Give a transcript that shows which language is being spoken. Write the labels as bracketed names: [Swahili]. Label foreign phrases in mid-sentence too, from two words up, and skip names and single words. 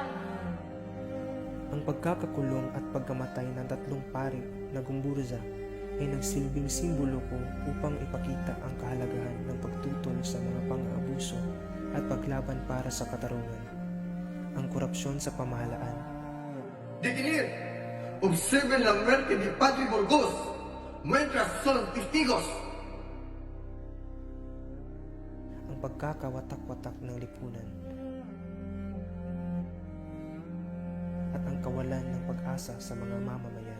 [Filipino] Ang pagkakakulong at pagkamatay ng tatlong pari na Gumburza ay nagsilbing simbolo ko upang ipakita ang kahalagahan ng pagtutol sa mga pang-aabuso at paglaban para sa katarungan. Ang korupsyon sa pamahalaan, [Spanish] Detener, observen la muerte de Padre Burgos mientras son testigos. [Filipino] ang pagkakawatak-watak ng lipunan, at ang kawalan ng pag-asa sa mga mamamayan.